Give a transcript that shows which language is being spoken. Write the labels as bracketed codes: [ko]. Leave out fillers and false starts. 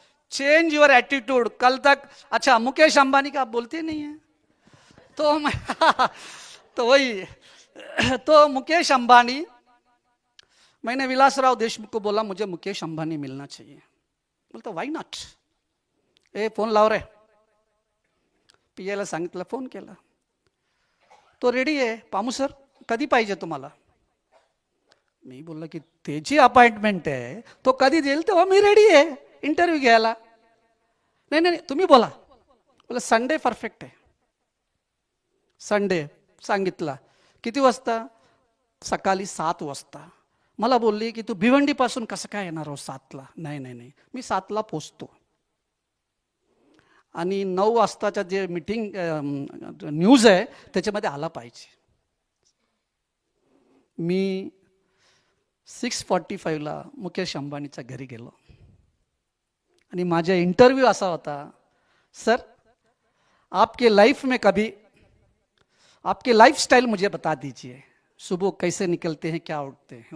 [en] Change your attitude. [hi] कल तक अच्छा मुकेश अंबानी का आप बोलते नहीं है, तो मैं तो वही तो मुकेश अंबानी, मैंने विलासराव देशमुख को बोला मुझे मुकेश अंबानी मिलना चाहिए. [mr] बोलतो [en] Why not. [mr] ए फोन लाव रे. पीएला सांगितलं, फोन केला. तो रेडी आहे. पामू सर कधी पाहिजे तुम्हाला? मी बोललो की त्याची अपॉइंटमेंट आहे, तो कधी देईल तेव्हा मी रेडी आहे इंटरव्ह्यू घ्यायला. नाही नाही तुम्ही बोला. बोला संडे परफेक्ट आहे. संडे सांगितला. किती वाजता? सकाळी 7 वाजता. मला बोलली की तू भिवंडीपासून कसं काय येणार हो 7ला? नाही नाही नाही मी 7ला पोचतो. आणि 9 वाजताच्या जे मीटिंग न्यूज आहे त्याच्यामध्ये आला पाहिजे. मी 6:45ला मुकेश अंबानीच्या घरी गेलो आणि माझा इंटरव्ह्यू असा होता, [hi] सर आपके लाइफ में कभी आपके लाइफ स्टाइल मुझे बता दीजिए, सुबह कैसे निकलते हैं, क्या उठते हैं.